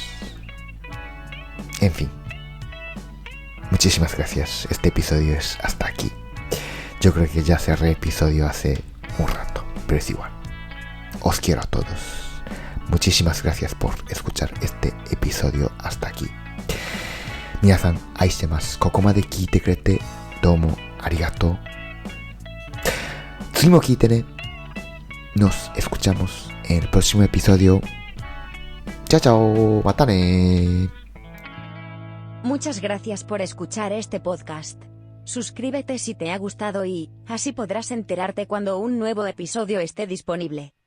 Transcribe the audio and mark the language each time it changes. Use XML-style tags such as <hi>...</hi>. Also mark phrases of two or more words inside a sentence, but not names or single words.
<es>En fin, muchísimas gracias. Este episodio es hasta aquí. Yo creo que ya cerré episodio hace un rato, pero es igual. Os quiero a todos. Muchísimas gracias por escuchar este episodio hasta aquí.</es> <ja>みなさん、愛してます。ここまで聞いてくれてどうもありがとう. 次も聞いてね.</ja> <es>Nos escuchamos en el próximo episodio. Chao, chao.</es> <ja>またね.</ja> <es>Muchas gracias por escuchar este podcast. Suscríbete si te ha gustado y así podrás enterarte cuando un nuevo episodio esté disponible.</es>